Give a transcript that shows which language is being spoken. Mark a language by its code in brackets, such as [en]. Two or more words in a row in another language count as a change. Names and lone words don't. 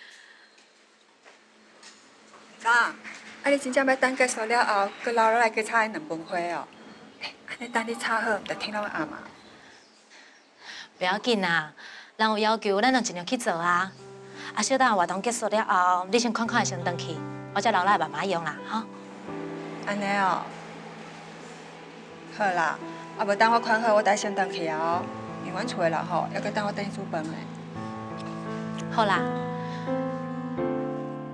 [nan] 你真正要等结束了后，佮留落来佮插迄2盆花哦？安尼等你插好，唔着天拢暗嘛？不要紧啊，人有要求，咱就尽量去做啊。小等活动结束了后，你先看看先回去，我再留来慢慢用啦，哈。安尼哦。好啦，无等我看好，我再先回去哦。因为阮厝的人吼，还佮等我等伊煮饭嘞。好啦。